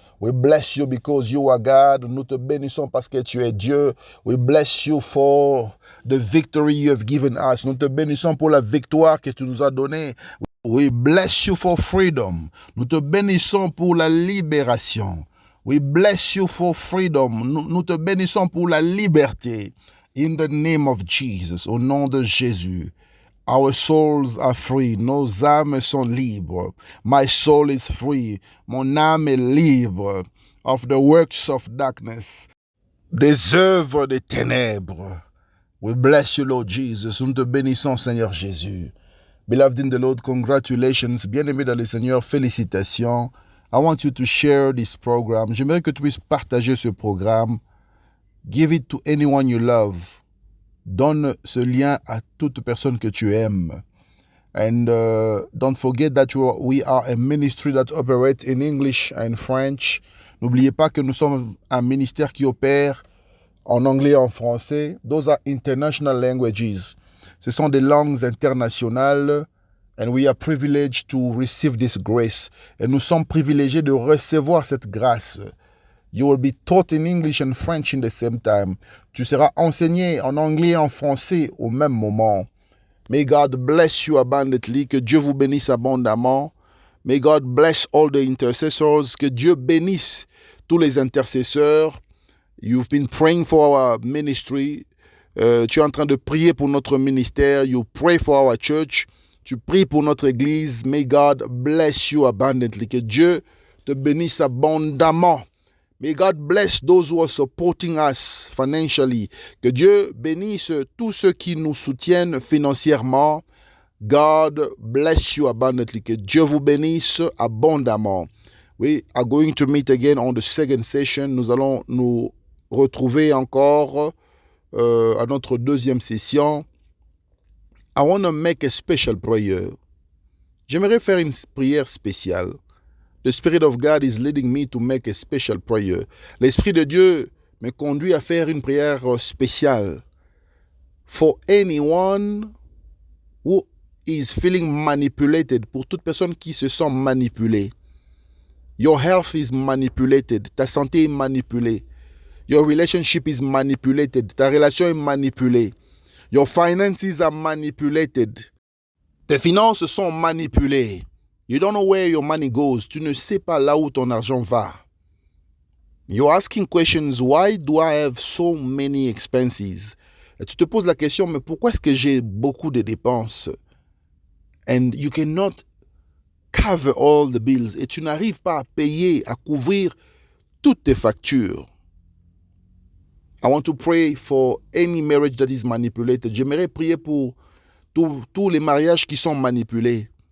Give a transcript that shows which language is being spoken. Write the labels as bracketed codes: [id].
[en] We bless you because you are God. [fr] Nous te bénissons parce que tu es Dieu. [en] We bless you for the victory you have given us. [fr] Nous te bénissons pour la victoire que tu nous as donnée. [en] We bless you for freedom. [fr] Nous te bénissons pour la libération. [en] We bless you for freedom. [fr] Nous te bénissons pour la liberté. [en] In the name of Jesus. [fr] Au nom de Jésus. [en] Our souls are free. [fr] Nos âmes sont libres. [en] My soul is free. [fr] Mon âme est libre [en] of the works of darkness. [fr] Des œuvres des ténèbres. [en] We bless you, Lord Jesus. [fr] Nous te bénissons, Seigneur Jésus. [en] Beloved in the Lord, congratulations. [fr] Bien-aimé dans le Seigneur, félicitations. [en] I want you to share this program. [fr] J'aimerais que tu puisses partager ce programme. [en] Give it to anyone you love. [fr] Donne ce lien à toute personne que tu aimes. [en] And don't forget that we are a ministry that operates in English and French. [fr] N'oubliez pas que nous sommes un ministère qui opère en anglais et en français. [en] Those are international languages. [fr] Ce sont des langues internationales. [en] And we are privileged to receive this grace. [fr] Et nous sommes privilégiés de recevoir cette grâce. [en] You will be taught in English and French in the same time. [fr] Tu seras enseigné en anglais et en français au même moment. [en] May God bless you abundantly. [fr] Que Dieu vous bénisse abondamment. [en] May God bless all the intercessors. [fr] Que Dieu bénisse tous les intercesseurs. [en] You've been praying for our ministry. [fr] Tu es en train de prier pour notre ministère. [en] You pray for our church. [fr] Tu pries pour notre église. [en] May God bless you abundantly. [fr] Que Dieu te bénisse abondamment. [en] May God bless those who are supporting us financially. [fr] Que Dieu bénisse tous ceux qui nous soutiennent financièrement. [en] God bless you abundantly. [fr] Que Dieu vous bénisse abondamment. [en] We are going to meet again on the second session. [fr] Nous allons nous retrouver encore à notre deuxième session. [en] I want to make a special prayer. [fr] J'aimerais faire une prière spéciale. [en] The Spirit of God is leading me to make a special prayer. [fr] L'Esprit de Dieu me conduit à faire une prière spéciale. [en] For anyone who is feeling manipulated, [fr] pour toute personne qui se sent manipulée. [en] Your health is manipulated. [fr] Ta santé est manipulée. [en] Your relationship is manipulated. [fr] Ta relation est manipulée. [en] Your finances are manipulated. [fr] Tes finances sont manipulées. [en] You don't know where your money goes. [fr] Tu ne sais pas là où ton argent va. [en] You're asking questions. Why do I have so many expenses? [fr] Et tu te poses la question, mais pourquoi est-ce que j'ai beaucoup de dépenses? [en] And you cannot cover all the bills. [fr] Et tu n'arrives pas à payer, à couvrir toutes tes factures. [en] I want to pray for any marriage that is manipulated. [fr] J'aimerais prier pour tous les mariages qui sont manipulés.